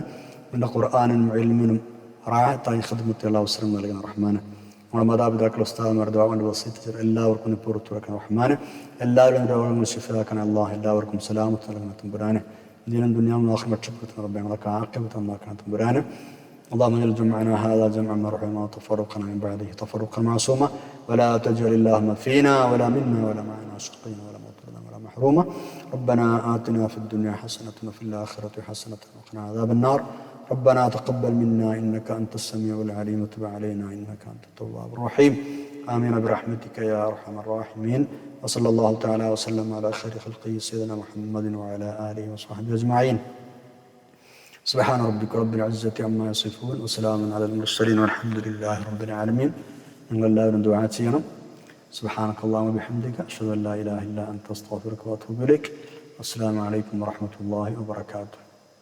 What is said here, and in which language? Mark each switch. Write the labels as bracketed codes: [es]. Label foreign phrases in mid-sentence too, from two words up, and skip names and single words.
[ml] നിന്റെ ഖുർആനും ഇൽമിനും റാഹത്തായി ഖിദ്മത്തുള്ള അവസരം നൽകുന്ന റഹ്മാന്. നമ്മുടെ മാതാപിതാക്കൾ, ഉസ്താദുമാർ, ദുആ കൊണ്ട് വസിയത്ത് എല്ലാവർക്കും പുറത്തു വെക്കണം റഹ്മാന്. എല്ലാവരും രോഗങ്ങൾ ശിഫയാക്കാൻ അല്ലാഹ്. എല്ലാവർക്കും സലാമത്ത് നൽകുന്ന തമ്പുരാന്. ദീനും ദുനിയാവും ആഖിറത്തും രക്ഷപ്പെടുത്തുന്ന റബ്ബേ, ഞങ്ങളൊക്കെ ആഖിറത്ത് നന്നാക്കണം തമ്പുരാന്. [ar] اللهم اجعل جمعنا هذا جمعا مرحوما وتفرقنا من بعده تفرقا معصوما ولا تجعل اللهم فينا ولا منا ولا معنا شقيا ولا مطردا ولا محروما. ربنا آتنا في الدنيا حسنة وفي الآخرة حسنة وقنا عذاب النار. ربنا تقبل منا إنك أنت السميع العليم وتب علينا إنك أنت التواب الرحيم. آمين برحمتك يا أرحم الراحمين. وصلى الله تعالى وسلم على خير خلقه سيدنا محمد وعلى آله وصحبه أجمعين. سبحان ربك رب العزة عما يصفون وسلام على المرسلين والحمد لله رب العالمين. [ml] എല്ലാവരും ദുആ ചെയ്യണം. [ar] سبحانك اللهم وبحمدك أشهد أن لا إله إلا أنت أستغفرك وأتوب إليك. السلام عليكم ورحمة الله وبركاته.